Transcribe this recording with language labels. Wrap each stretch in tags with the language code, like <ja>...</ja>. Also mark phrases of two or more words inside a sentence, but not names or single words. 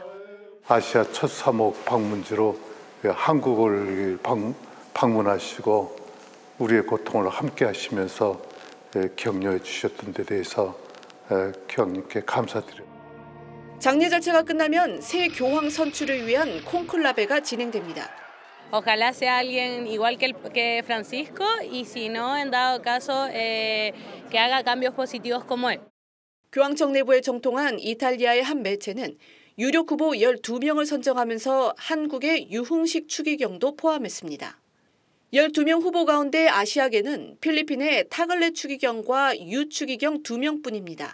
<ko>아시아 첫 사목 방문지로 한국을 방문하시고 우리의 고통을 함께 하시면서 격려해 주셨던 데 대해서 교황님께 감사드립니다. 장례 절차가 끝나면 새 교황 선출을 위한 콘클라베가 진행됩니다.</ko> <es>Ojalá sea alguien igual que Francisco y si no, en dado caso, que haga cambios positivos como él.</es> <ko>교황 정례부에 정통한 이탈리아의 한 매체는 유력 후보 12명을 선정하면서 한국의 유흥식 추기경도 포함했습니다. 12명 후보 가운데 아시아계는 필리핀의 타글레 추기경과 유 추기경 2명뿐입니다.</ko>